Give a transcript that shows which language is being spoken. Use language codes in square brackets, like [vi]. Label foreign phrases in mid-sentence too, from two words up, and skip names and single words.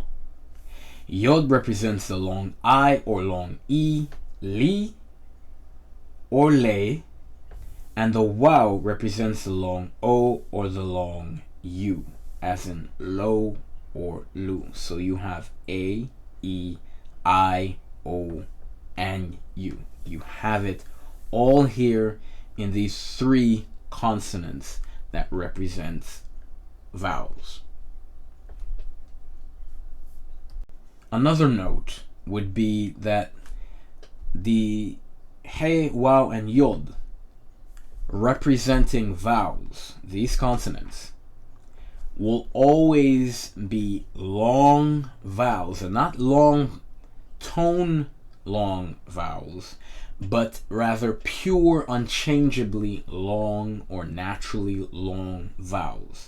[en] Yod represents the long I or long e, li, or le. And the wow represents the long o or the long u, as in lo or lu. So you have a, e, I, o, and u. You have it all here in these three consonants that represent vowels. Another note would be that the he, wow, and yod representing vowels, these consonants, will always be long vowels, and not long tone long vowels, but rather pure, unchangeably long or naturally long vowels.